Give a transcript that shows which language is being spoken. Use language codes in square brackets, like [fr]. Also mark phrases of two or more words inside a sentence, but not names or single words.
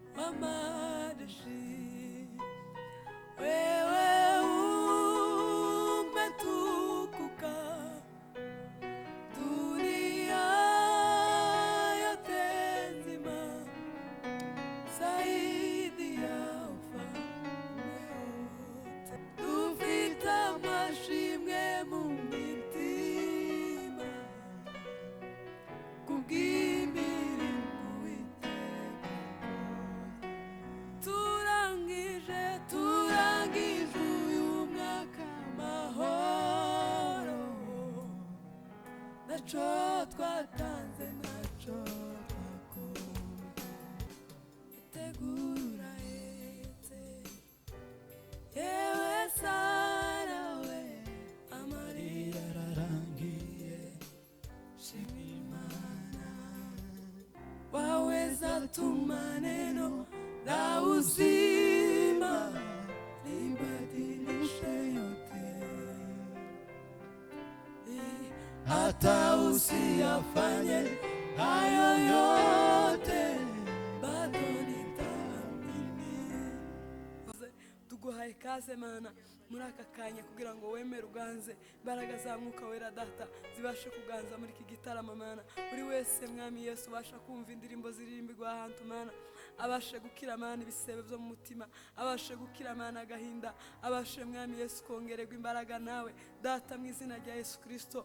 [sw] majeshi, wewe umetukuka, dunia yote nzima zaidi ya ufalme wote. [rw] Dufite amashimwe mu mitima kubw'imirimo Uwiteka akoze. Turangije uyu mwaka amahoro, naco twatanze naco twakoze. Itegura hetse, yewe Sara we, amarira ararangiye, shimira Imana. [sw] Waweza tuma neno la uzima libadilishe yote, hata usiyafanye hayo yote, bado nitaamini. [rw] Tuguhaye ikaze Mana muri aka kanya kugira ngo wemere uganze, imbaraga za Mwuka Wera Data zibashe kuganza muri iki gitaramo Mana. Buri wese Mwami Yesu ubasha kumva indirimbo ziririmbirwa ahantu Mana, abashe gukira Mana ibisebe byo mu mutima, abashe gukira Mana agahinda, abashe Mwami Yesu kongererwa imbaraga nawe Data mu izina rya Yesu Kristo.